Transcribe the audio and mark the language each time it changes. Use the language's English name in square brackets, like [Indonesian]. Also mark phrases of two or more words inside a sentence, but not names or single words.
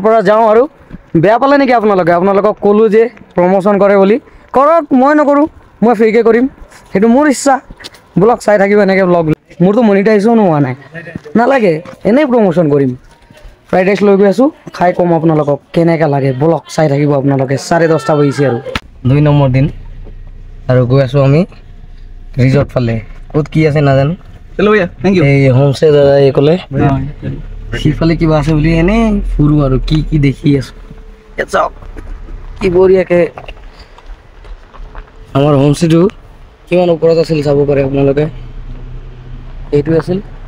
[Assamese] পৰা যাওঁ আৰু বেয়া পালে নেকি আপোনালোকক ক'লোঁ যে প্ৰমোচন কৰে বুলি কৰক মই নকৰোঁ মই ফ্ৰীকৈ কৰিম সেইটো মোৰ ইচ্ছা ব'লক চাই থাকিব এনেকৈ ব্লগ মোৰতো মনিটাইজেশ্যনো হোৱা নাই নালাগে এনেই প্ৰমোচন কৰিম ফ্ৰাইড ৰাইচ লৈ গৈ আছোঁ খাই ক'ম আপোনালোকক কেনেকৈ লাগে ব'লক চাই থাকিব আপোনালোকে 10:30 বাজিছে আৰু 2 নম্বৰ দিন আৰু গৈ আছোঁ আমি ৰিজৰ্ট ফালে ক'ত কি আছে নাজানো [Hindi] चलो भैया [English] thank you [Assamese] এই হোমষ্টে দাদা এই ক'লে সিফালে কিবা আছে বুলি এনেই ফুৰোঁ আৰু কি কি দেখি আছোঁ চাওক কি বঢ়িয়াকৈ আমাৰ হোমষ্টেটো কিমান ওপৰত আছিল চাব পাৰে আপোনালোকে এইটো আছিল